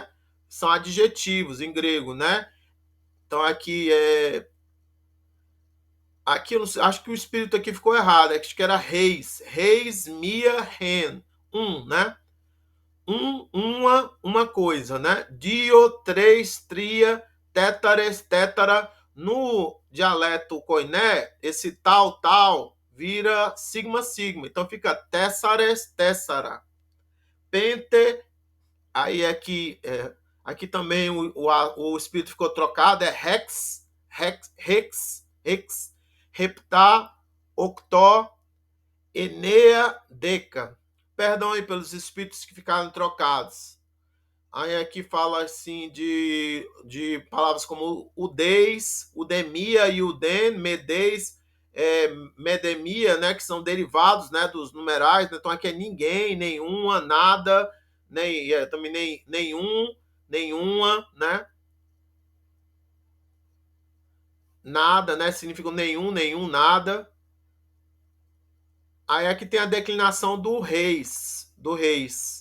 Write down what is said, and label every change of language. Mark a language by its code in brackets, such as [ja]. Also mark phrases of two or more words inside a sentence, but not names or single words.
[pt] São adjetivos em grego, né? Então aqui eu não sei, acho que o espírito aqui ficou errado, acho que era [el] εἷς, μία, ἕν, [pt] né? Uma coisa, né? Dio, três, [el] τρία, τέτταρες, τέτταρα. [pt] No dialeto koiné, esse tal vira sigma, sigma. Então fica [el] τέσσαρες, τέσσαρα. [pt] Pente, aí aqui também o espírito ficou trocado, é [el] ἕξ, ἑπτά, ὀκτώ, ἐννέα, δέκα. [pt] Perdão aí pelos espíritos que ficaram trocados. Aí aqui fala assim de palavras como [el] οὐδείς, οὐδεμία [pt] e [el] οὐδέν, μηδείς, μηδεμία, [pt] né, que são derivados, né, dos numerais. Né? Então aqui é ninguém, nenhuma, nada, também nenhum, nenhuma, né? Nada, né? Significa nenhum, nada. Aí aqui tem a declinação do reis.